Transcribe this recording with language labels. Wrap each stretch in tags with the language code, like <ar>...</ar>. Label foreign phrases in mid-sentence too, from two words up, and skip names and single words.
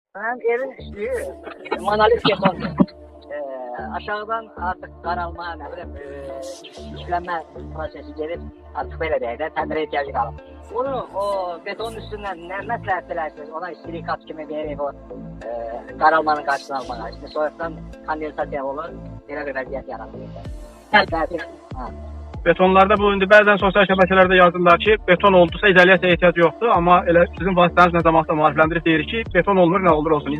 <tr>Hem evin üstü monolitik betondur. Aşağıdan artık qaralma, ne bileyim, işlenme prosesi gelip artık böyle değil de</tr> <az>təmirə ihtiyacı qalır. Onu o</az> <tr>betonun üstünden</tr> <az>ne məsləhət bilərsiniz? Ona silikat kimi verib o qaralmanın qarşısını almağa. İşte soyuqdan kondensasiya olur, belə bir vəziyyət yaranır. Betonlarda bu indi bəzən sosial şəbəkələrdə yazırlar ki, beton oldusa izolyasiyaya ehtiyac yoxdur, amma elə sizin vasitəniz nə zamansa maarifləndirib deyir ki, beton olmur, nə olur olsun.</az>